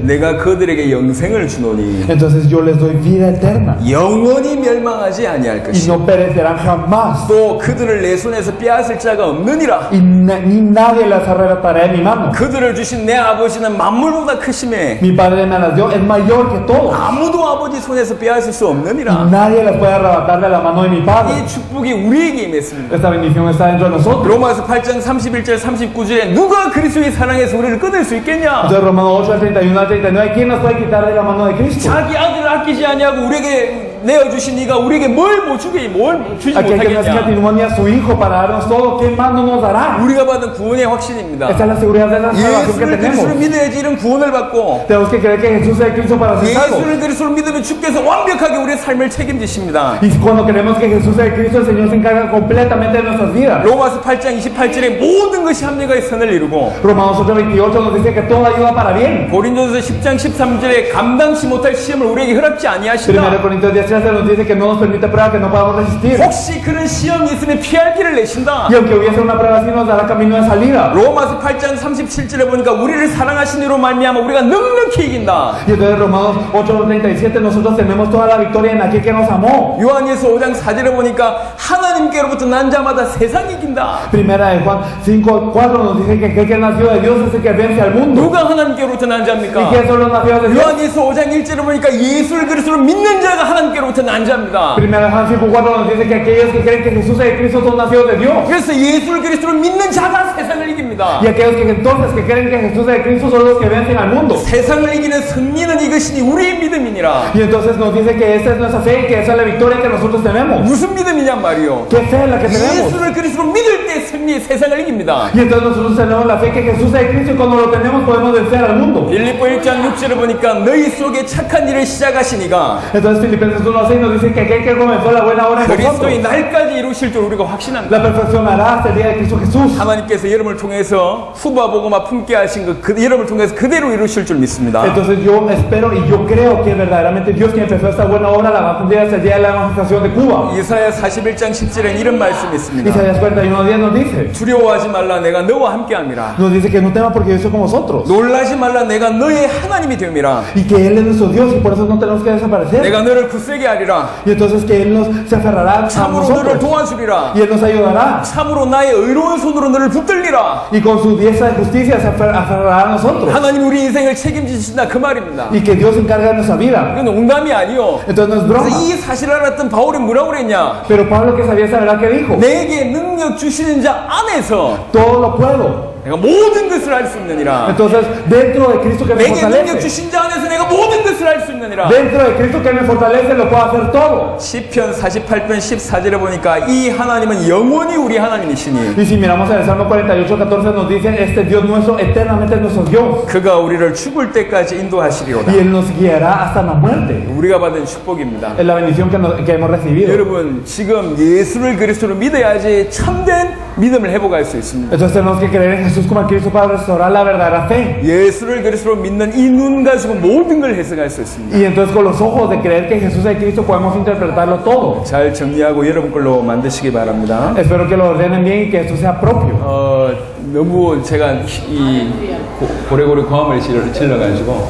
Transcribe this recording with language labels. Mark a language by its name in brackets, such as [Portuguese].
[Korean] 내가 그들에게 영생을 주노니 [Spanish] Entonces yo les doy vida eterna [Korean] 영원히 멸망하지 아니할 [Spanish] y [Korean] 것이요 [Spanish] no perecerán jamás. [Korean] 또 그들을 내 손에서 빼앗을 자가 없느니라. [Spanish] Y ni nadie las arrebatará de mi mano. [Korean] 그들을 주신 내 아버지는 만물보다 크심에 [Spanish] Mi Padre me las dio, es mayor que todos. [Korean] 아무도 아버지 손에서 빼앗을 수 [Spanish] Y [Korean] 없느니라. [Spanish] nadie las puede arrebatar de la mano de mi Padre. [Korean] 이 축복이 우리에게 임했습니다. [Spanish] Esta bendición está dentro de nosotros. [Korean] 로마서 8장 31절 39절에 누가 그리스도의 사랑에서 우리를 끊을 수 있겠냐? [Spanish] Entonces Romanos 8 al 31 al 39, ¿quién nos puede quitar de la mano de Cristo? [Korean] 자기 아들을 아끼지 아니하고 우리에게 내어주신 이가 우리에게 뭘 주지 [Spanish] Aquel que nos [Korean] 못하겠냐? [Spanish] testimonio a su Hijo para darnos todo, ¿qué más no nos dará? [Korean] 우리가 받은 구원의 확신입니다. [Spanish] Esta es la seguridad de la salvación que [Korean] 예수를 [Spanish] tenemos. [Korean] 그리스도로 믿어야지 이런 구원을 받고 [Spanish] Tenemos que creer que Jesús es Cristo para ser salvos. [Korean] 예수를 그리스도로 믿으면 주께서 완벽하게 우리의 삶을 책임지십니다. [Spanish] Y cuando creemos que Jesús es Cristo, el Señor se encarga completamente de nuestras vidas. [Korean] 로마서 8장 28절에 모든 것이 합력하여 선을 이루고 [Spanish] Romanos 8:28 nos dice que todo ayuda para bien. [Korean] 고린도서 10장 13절에 감당치 못할 시험을 우리에게 허락지 [Spanish] 1 [Korean] 아니하시다. [Spanish] Corintios 10:13 nos dice que no nos permite pruebas que no podamos resistir. [Korean] 혹시 그런 시험이 있으면 피할 길을 내신다. [Spanish] Y aunque hubiese una prueba así, nos dará camino de salida. [Korean] 로마서 8장 37절에 보니까 우리를 사랑하신 이로 말미암아 우리가 넉넉히 이긴다. [Spanish] Y entonces Romanos 8:37 nosotros tenemos toda la victoria en aquel que nos amó. [Korean] 요한일서 5장 4절에 보니까 하나님께로부터 난 자마다 세상 이긴다. [Spanish] Primera de Juan 5:4 nos dice que aquel que nació de Dios es el que vence al mundo. [Korean] 누가 하나님께로부터 난 [Spanish] ¿Y [Korean] 자입니까? [Spanish] quién son los nacidos de Dios? [Korean] 요한일서 5장 1절에 보니까 예수를 그리스도로 믿는 자가 하나님께로부터 난 자입니다. [Spanish] Primera de Juan 5:4 nos dice que aquellos que creen que Jesús es Cristo son nacidos de Dios. [Korean] 그래서 예수를 그리스도로 믿는 자가 세상을 이깁니다. [Spanish] Y aquellos que entonces que creen que Jesús es Cristo son los que vencen al mundo. [Korean] 세상을 이기는 승리는 이것이니 우리의 믿음이니라. [Spanish] Y entonces nos dice que esta es nuestra fe y que esa es la victoria que nosotros tenemos. [Korean] 무슨 믿음이냔 말이요. [Spanish] ¿Qué fe es la que tenemos? [Korean] 예수를 그리스도로 믿을 때 승리 세상을 이깁니다. [Spanish] Y entonces nosotros tenemos la fe que Jesús es Cristo y cuando lo tenemos podemos vencer al mundo. [Korean] 빌립보 1장 6절에 보니까 너희 속에 착한 일을 시작하시니가 [Spanish] Entonces Filipenses 1:6 nos dice que aquel que comenzó la buena obra en [Korean] 그리스도의 [Spanish] nosotros [Korean] 날까지 이루실 줄 우리가 확신한다. [Spanish] la perfeccionará hasta el día de Cristo Jesús. [Korean] 하나님께서 여러분을 통해서 후바보고마 품게 하신 여러분을 통해서 그대로 이루실 줄 믿습니다. [Spanish] Entonces yo espero y yo creo que verdaderamente Dios que empezó esta buena obra la va a cumplir hasta el día de la evangelización de Cuba. [Korean] 이사야 41장 10절에 이런 말씀이 있습니다. [Spanish] Isaías 41:10 nos dice, [Korean] 두려워하지 말라 내가 너와 함께함이라. [Spanish] nos dice que no temas porque yo soy con vosotros [Korean] 놀라지 말라 내가 너의 하나님이 됨이라. [Spanish] y que Él es nuestro Dios y por eso no tenemos que desaparecer. [Korean] 내가 너를 굳세게 하리라. [Spanish] Y entonces que Él se aferrará a [Korean] 참으로 너를 [Spanish] nosotros [Korean] 도와주리라. [Spanish] y Él nos ayudará [Korean] 참으로 나의 의로운 손으로 너를 붙들리라. [Spanish] y con su diestra de justicia se aferrará a nosotros [Korean] 하나님 우리 인생을 책임지신다 그 말입니다. [Spanish] y que Dios se encarga de nuestra vida. [Korean] 이건 농담이 아니요. [Spanish] Entonces no es broma. [Korean] 그래서 이 사실을 알았던 바울이 뭐라고 그랬냐? [Spanish] Pero Pablo que sabía saber qué dijo. [Korean] 내게 능력 주시는 자 안에서 [Spanish] Todo lo puedo. [Korean] 내가 모든 것을 할 수 있느니라. [Spanish] Entonces, dentro de Cristo que me [Korean] 내게 능력 주신 자 안에서 내가 모든 것을 할 수 있느니라. [Spanish] dentro de Cristo que me fortalece, lo puedo hacer todo. [Korean] 시편 48편 14절에 보니까 이 하나님은 영원히 우리 하나님이시니 [Spanish] Y si miramos en el Salmo 48:14 nos dice, este Dios nuestro eternamente es nuestro Dios. [Korean] 그가 우리를 죽을 때까지 인도하시리로다. [Spanish] Y Él nos guiará hasta la muerte. [Korean] 우리가 받은 축복입니다. [Spanish] Es la bendición que hemos recibido. [Korean] 여러분 지금 예수를 그리스도로 믿어야지 참된 믿음을 회복할 수 있습니다. [Spanish] Entonces tenemos que creer en Jesús como a Cristo para restaurar la verdadera fe. [Korean] 예수를 그리스도로 믿는 이 눈 가지고 모든 걸 해석할 수 있습니다. [Spanish] Y entonces con los ojos de creer que Jesús es Cristo podemos interpretarlo todo. [Korean] 잘 정리하고 여러분 걸로 만드시기 바랍니다. [Spanish] Espero que lo ordenen bien y que esto sea propio. [Korean] 너무 제가 이 고래고래 고함을 질러가지고